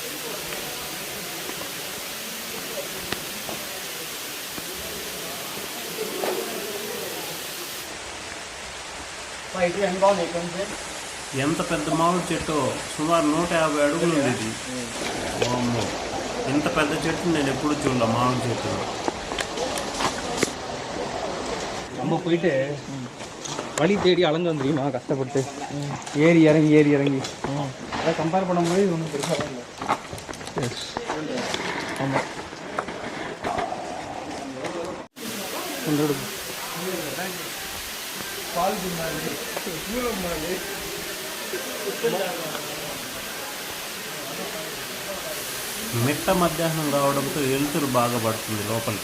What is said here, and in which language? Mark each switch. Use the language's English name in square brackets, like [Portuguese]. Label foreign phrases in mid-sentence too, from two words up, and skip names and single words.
[Telugu] ఎంత పెద్ద మామిడి చెట్టు, సుమారు 150 అడుగులు ఉండేది. అమ్మో, ఇంత పెద్ద చెట్టు నేను ఎప్పుడు చూడలే. మామిడి చెట్టు [Tamil] நம்ம போயிட்டு வழி தேடி அலைஞ்சு வந்துருமா கஷ்டப்பட்டு ஏறி இறங்கி அதை கம்பேர் பண்ணும்போது இது ஒன்றும் பெருசாக இல்லை. ஆமாம், [Telugu] మిట్ట మధ్యాహ్నం కావడంతో వెలుతురు బాగా పడుతుంది లోపలికి.